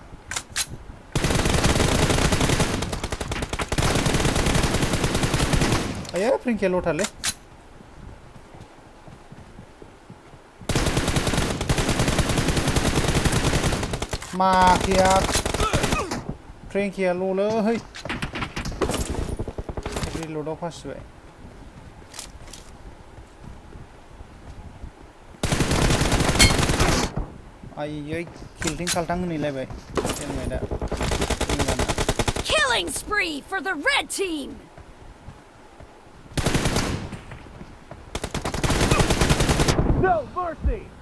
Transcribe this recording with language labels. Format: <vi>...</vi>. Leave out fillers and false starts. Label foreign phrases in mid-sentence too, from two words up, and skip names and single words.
<brx>आयो फ्रेंकिया लथारलै माखिया फ्रेंकिया ल'लै रिल'डआव फासिबाय आयै खिलथिं खालथां होनैलायबाय हेलमेटआ</brx> <en>Killing spree for the red team! No mercy!</en>